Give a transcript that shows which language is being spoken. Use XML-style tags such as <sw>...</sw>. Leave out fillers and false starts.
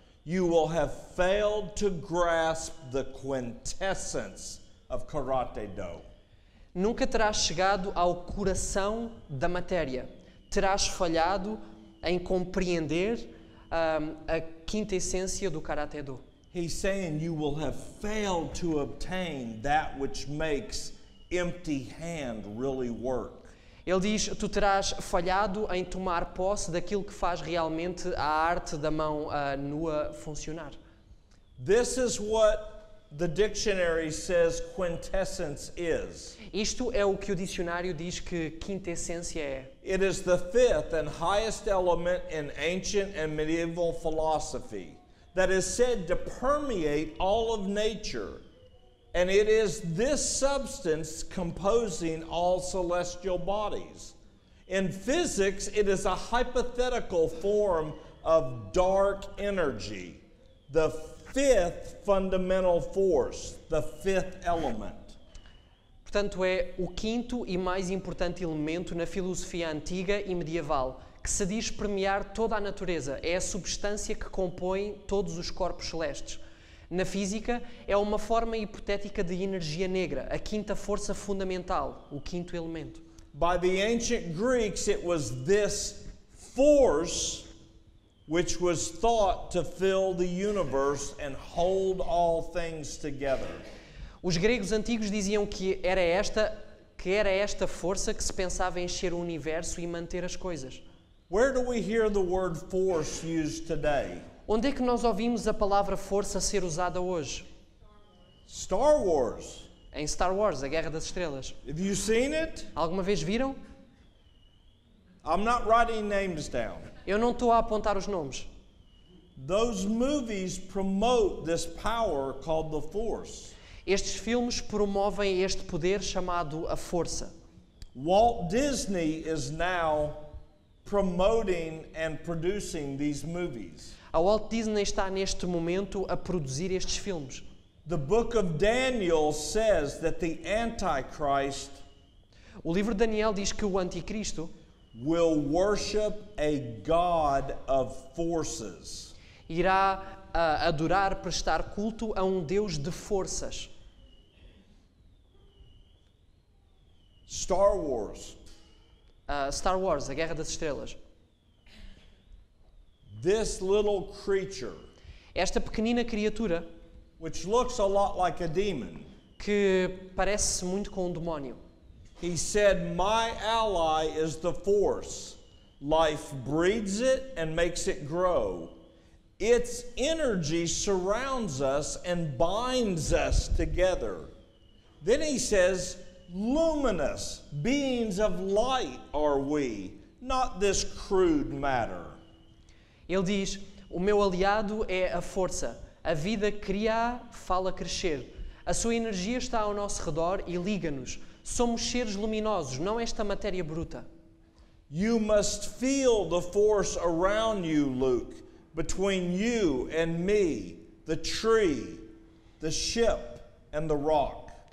<en>You will have failed to grasp the quintessence of Karate Do.</en> <pt>Nunca terás chegado ao coração da matéria. Terás falhado em compreender a quinta essência do Karaté Do.</pt> <en>He's saying you will have failed to obtain that which makes empty hand really work.</en> <pt>Ele diz, tu terás falhado em tomar posse daquilo que faz realmente a arte da mão nua funcionar.</pt> <en>This is what the dictionary says quintessence is.</en> <pt>Isto é o que o dicionário diz que quinta essência é.</pt> <en>It is the fifth and highest element in ancient and medieval philosophy that is said to permeate all of nature. And it is this substance composing all celestial bodies. In physics, it is a hypothetical form of dark energy, the fifth fundamental force, the fifth element.</en> <pt>Portanto, é o quinto e mais importante elemento na filosofia antiga e medieval, que se diz permear toda a natureza. É a substância que compõe todos os corpos celestes. Na física, é uma forma hipotética de energia negra, a quinta força fundamental, o quinto elemento.</pt> <en>By the ancient Greeks, it was this force which was thought to fill the universe and hold all things together.</en> <pt>Os gregos antigos diziam que era esta força que se pensava encher o universo e manter as coisas.</pt> <en>Where do we hear the word force used today?</en> <pt>Onde é que nós ouvimos a palavra força ser usada hoje?</pt> <en>Star Wars.</en> <pt>Em Star Wars, a Guerra das Estrelas.</pt> <en>Have you seen it?</en> <pt>Alguma vez viram?</pt> <en>I'm not writing names down.</en> <pt>Eu não estou a apontar os nomes.</pt> <en>Those movies promote this power called the force.</en> <pt>Estes filmes promovem este poder chamado a força.</pt> <en>Walt Disney is now promoting and producing these movies.</en> <pt>A Walt Disney está neste momento a produzir estes filmes.</pt> <en>The book of Daniel says that the Antichrist</en> <pt>O livro de Daniel diz que o Anticristo</pt> <en>will worship a God of forces.</en> <pt>irá adorar, prestar culto a um Deus de forças.</pt> <en>Star Wars.</en> <pt>Star Wars, a Guerra das Estrelas.</pt> <en>This little creature,</en> <pt>Esta pequenina criatura</pt> <en>which looks a lot like a demon,</en> <pt>que parece muito com um demónio.</pt> <en>he said, "My ally is the force. Life breeds it and makes it grow. Its energy surrounds us and binds us together." Then he says, "Luminous beings of light are we, not this crude matter."</en> <pt>Ele diz: o meu aliado é a força. A vida cria, fala crescer. A sua energia está ao nosso redor e liga-nos. Somos seres luminosos, não esta matéria bruta.</pt> <en>You must feel the force around you, Luke, between you and me, the tree, the ship, and the rock.</en>